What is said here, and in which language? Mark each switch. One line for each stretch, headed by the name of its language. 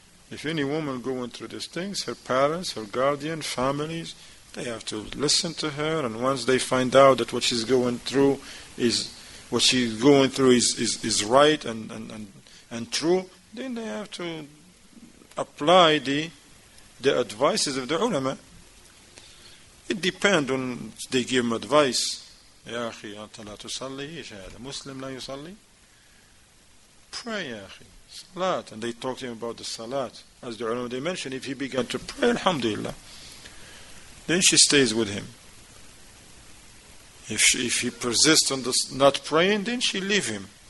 English: If any woman going through these things, her parents, her guardian, families, they have to listen to her, and once they find out that what she's going through is right and true, then they have to apply the advices of the ulama. It depends on they give them advice.
Arabic: يا أخي أنت لا تصلي إيش هذا مسلم لا يصلي.
English: Pray
Arabic: يا أخي
English: salat, and they talk to him about the salat. As the ulama they mentioned, if he began to pray, alhamdulillah, then she stays with him. If he persists on not praying, then she leave him.